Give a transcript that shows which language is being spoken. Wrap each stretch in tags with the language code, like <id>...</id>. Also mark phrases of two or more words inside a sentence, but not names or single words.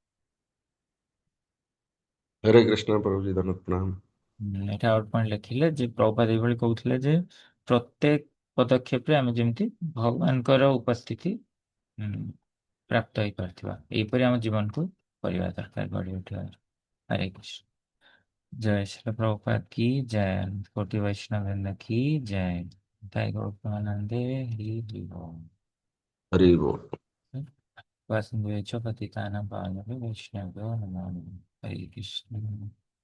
<or>ହରେ କୃଷ୍ଣ ପ୍ରଭୁଜୀ ଧନ୍ୟବାଦ ପ୍ରଣାମ। ଏଠି</or> <en>out point</en> <or>ଲେଖିଲେ ଯେ ପ୍ରଭୁପାଦ ଏଇଭଳି କହୁଥିଲେ ଯେ ପ୍ରତ୍ୟେକ ପଦକ୍ଷେପରେ ଆମେ ଯେମିତି ଭଗବାନଙ୍କର ଉପସ୍ଥିତି ପ୍ରାପ୍ତ ହେଇପାରୁଥିବା, ଏହିପରି ଆମ ଜୀବନକୁ କରିବା ଦରକାର, ଗଢ଼ି ଉଠିବା। ହରେ କୃଷ୍ଣ।</or> <hi>जय श्री प्रभुपाद की जय। कोटि वैष्णव वृंद की जय। जय गौरवानंदे हरि हरि बोल। हरि बोल।</hi> <sa>वसुदेव पतितानां पावनेभ्यो वैष्णवेभ्यो नमो नमः।</sa> <hi>हरे कृष्ण।</hi>